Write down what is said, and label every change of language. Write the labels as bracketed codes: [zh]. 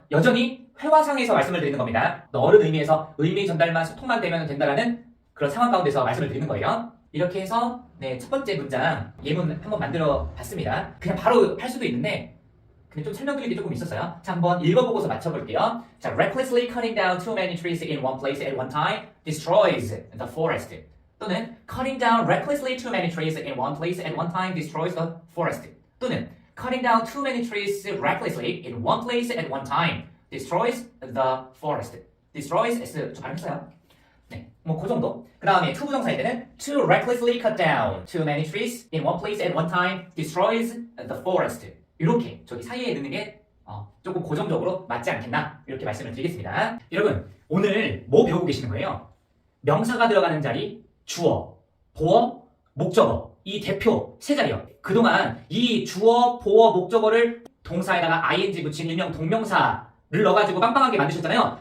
[ko] 여전히 회화상에서 말씀을 드리는 겁니다. 어른 의미에서 의미 전달만 소통만 되면 된다라는 그런 상황 가운데서 말씀을 드리는 거예요. 이렇게 해서 첫 번째 문장 예문 한번 만들어 봤습니다. 그냥 바로 할 수도 있는데 근데 좀 설명드릴 게 조금 있었어요. 자, 한번 읽어보고서 맞춰볼게요. [en] 자, recklessly cutting down too many trees in one place at one time destroys the forest. 또는 cutting down recklessly too many trees in one place at one time destroys the forest. 또는 cutting down too many trees recklessly in one place at one time destroys the forest. [ko] destroys S 저 발음했어요. 네, 뭐 그 정도. 그 다음에 투부정사일 때는 [en] to recklessly cut down too many trees in one place at one time destroys the forest. [ko] 이렇게 저기 사이에 넣는 게 조금 고정적으로 맞지 않겠나, 이렇게 말씀을 드리겠습니다. 여러분, 오늘 뭐 배우고 계시는 거예요? 명사가 들어가는 자리, 주어, 보어, 목적어, 이 대표 세 자리요. 그동안 이 주어, 보어, 목적어를 동사에다가 ing 붙인 일명 동명사를 넣어가지고 빵빵하게 만드셨잖아요.